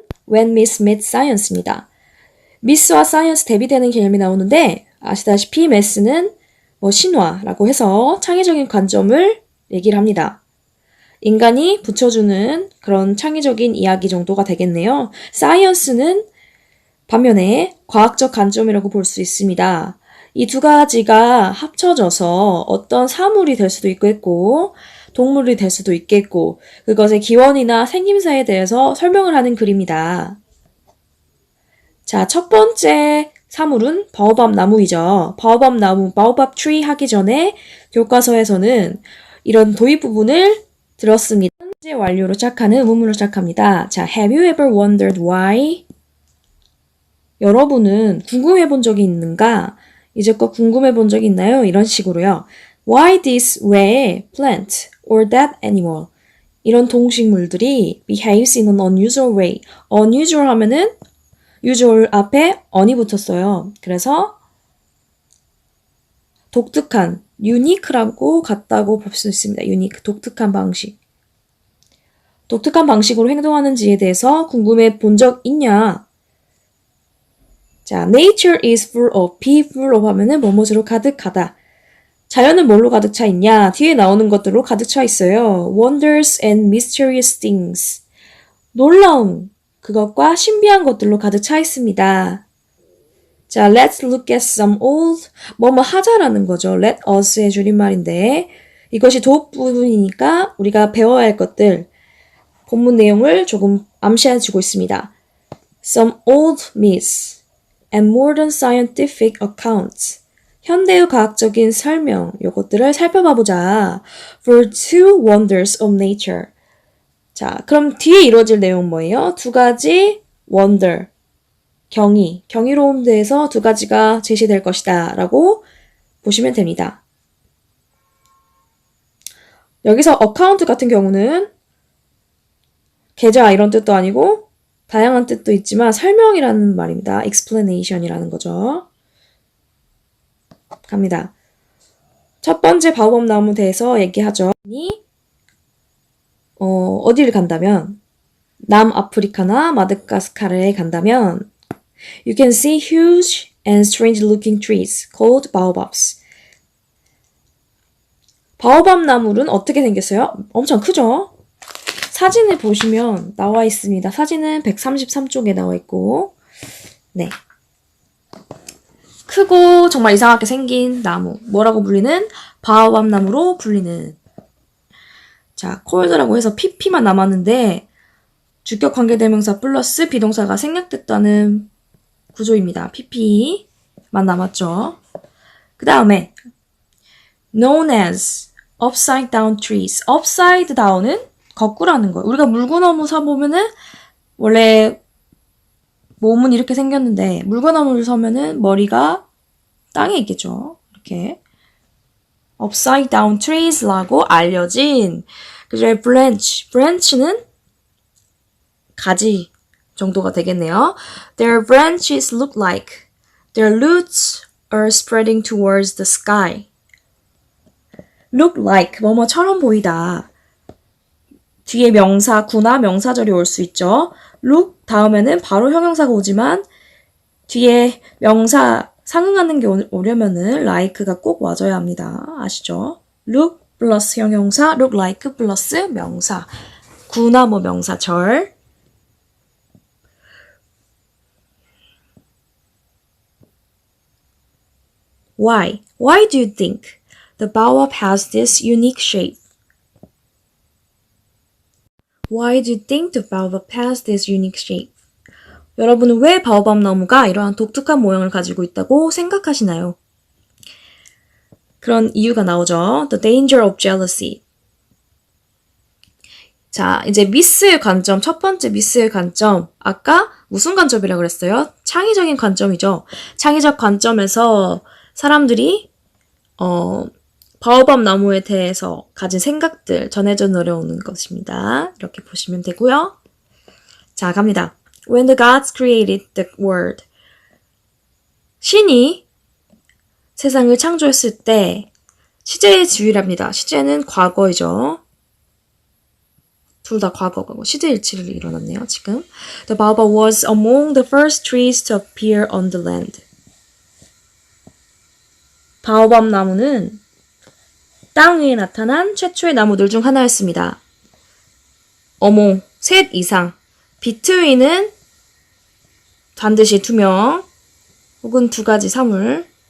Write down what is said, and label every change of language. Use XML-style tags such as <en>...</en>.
<en>When Miss Meets Science</en> <ko>입니다. 미스와 사이언스 대비되는 개념이 나오는데 아시다시피 매스는 신화라고 해서 창의적인 관점을 얘기를 합니다. 인간이 붙여주는 그런 창의적인 이야기 정도가 되겠네요. 사이언스는 반면에 과학적 관점이라고 볼 수 있습니다. 이 두 가지가 합쳐져서 어떤 사물이 될 수도 있겠고 동물이 될 수도 있겠고 그것의 기원이나 생김새에 대해서 설명을 하는 글입니다. 자, 첫 번째 사물은 바오밥 나무이죠. 바오밥 나무, 바오밥 트리 하기 전에 교과서에서는 이런 도입 부분을 들었습니다. 현재 완료로 시작하는 의문문으로 시작합니다.</ko> <en>자, Have you ever wondered why?</en> <ko>여러분은 궁금해 본 적이 있는가? 이제껏 궁금해 본 적이 있나요? 이런 식으로요.</ko> <en>Why this</en> <ko>왜</ko> <en>plant or that animal</en> <ko>이런 동식물들이</ko> <en>behaves in an unusual way.</en> <ko>unusual 하면은 usual 앞에 on이 붙었어요. 그래서 독특한, unique라고 같다고 볼 수 있습니다. unique, 독특한 방식. 독특한 방식으로 행동하는지에 대해서 궁금해 본 적 있냐?</ko> <en>자, nature is full of, be full of</en> <ko>하면은 뭐뭐으로 가득하다. 자연은 뭘로 가득 차 있냐? 뒤에 나오는 것들로 가득 차 있어요.</ko> <en>Wonders and mysterious things.</en> <ko>놀라운 그것과 신비한 것들로 가득 차 있습니다.</ko> <en>자, let's look at some old</en> <ko>뭐뭐 하자라는 거죠. let us의 줄임말인데 이것이 도읍 부분이니까 우리가 배워야 할 것들 본문 내용을 조금 암시해주고 있습니다.</ko> <en>Some old myths and modern scientific accounts.</en> <ko>현대의 과학적인 설명, 요것들을 살펴봐보자.</ko> <en>For two wonders of nature.</en> <ko>자, 그럼 뒤에 이루어질 내용은 뭐예요? 두 가지 wonder, 경이로운 데에서 두 가지가 제시될 것이다 라고 보시면 됩니다. 여기서 account 같은 경우는 계좌 이런 뜻도 아니고 다양한 뜻도 있지만 설명이라는 말입니다. explanation이라는 거죠. 갑니다. 첫 번째 바오밥 나무 대해서 얘기하죠. 어디를 간다면 남아프리카나 마다가스카르에 간다면</ko> <en>You can see huge and strange looking trees called baobabs.</en> <ko>바오밥 나무는 어떻게 생겼어요? 엄청 크죠? 사진을 보시면 나와 있습니다. 사진은 133쪽에 나와 있고 네. 크고 정말 이상하게 생긴 나무. 뭐라고 불리는? 바오밥 나무로 불리는. 자, cold라고 해서 pp만 남았는데 주격 관계대명사 플러스 비동사가 생략됐다는 구조입니다. pp만 남았죠. 그 다음에</ko> <en>known as upside down trees.</en> <ko>upside down은 거꾸라는 거예요. 우리가 물구나무 서보면은 원래 몸은 이렇게 생겼는데 물구나무를 서면은 머리가 땅에 있겠죠. 이렇게</ko> <en>upside down trees</en> <ko>라고 알려진 그중에 branch는 가지 정도가 되겠네요.</ko> <en>Their branches look like their roots are spreading towards the sky. look like</en> <ko>뭐뭐처럼 보이다. 뒤에 명사, 구나 명사절이 올 수 있죠. look 다음에는 바로 형용사가 오지만 뒤에 명사 상응하는 게 오려면은 like가 꼭 와줘야 합니다. 아시죠? look 플러스 형용사,</ko> <en>look like</en> <ko>플러스 명사. 구나 뭐 명사절.</ko> <en>Why? Why do you think the baobab has this unique shape? Why do you think the baobab has this unique shape?</en> <ko>여러분은 왜 바오밥 나무가 이러한 독특한 모양을 가지고 있다고 생각하시나요? 그런 이유가 나오죠.</ko> <en>The danger of jealousy.</en> <ko>자, 이제 미스의 관점, 첫 번째 미스의 관점. 아까 무슨 관점이라고 그랬어요? 창의적인 관점이죠. 창의적 관점에서 사람들이 바오밥 나무에 대해서 가진 생각들 전해져 내려오는 것입니다. 이렇게 보시면 되고요. 자, 갑니다.</ko> <en>When the gods created the world.</en> <ko>신이 세상을 창조했을 때 시제의 지위랍니다. 시제는 과거이죠. 둘 다 과거고 시제 일치를 일어났네요. 지금</ko> <en>The baobab was among the first trees to appear on the land.</en> <ko>바오밥 나무는 땅 위에 나타난 최초의 나무들 중 하나였습니다. 어몽, 셋 이상. between은 반드시 2명 혹은 2가지 사물.</ko>